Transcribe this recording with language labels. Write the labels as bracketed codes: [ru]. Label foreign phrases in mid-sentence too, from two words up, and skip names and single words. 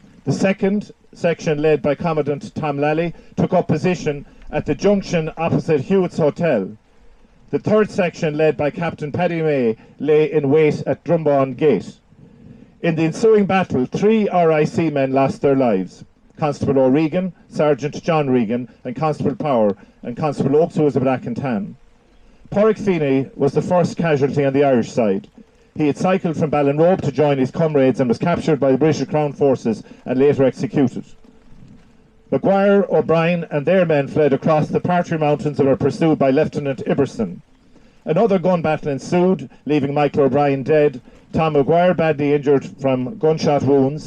[en] The second section, led by Commandant Tom Lally, took up position at the junction opposite Hewitt's Hotel. The third section, led by Captain Paddy May, lay in wait at Drumbawn Gate. In the ensuing battle, 3 RIC men lost their lives: Constable O'Regan, Sergeant John Regan, and Constable Power, and Constable Oakes, who was a black and tan. Padraig Feeney was the first casualty on the Irish side. He had cycled from Ballinrobe to join his comrades and was captured by the British Crown forces and later executed. Maguire, O'Brien and their men fled across the Partry Mountains and were pursued by Lieutenant Ibbirson. Another gun battle ensued, leaving Michael O'Brien dead, Tom Maguire badly injured from gunshot wounds.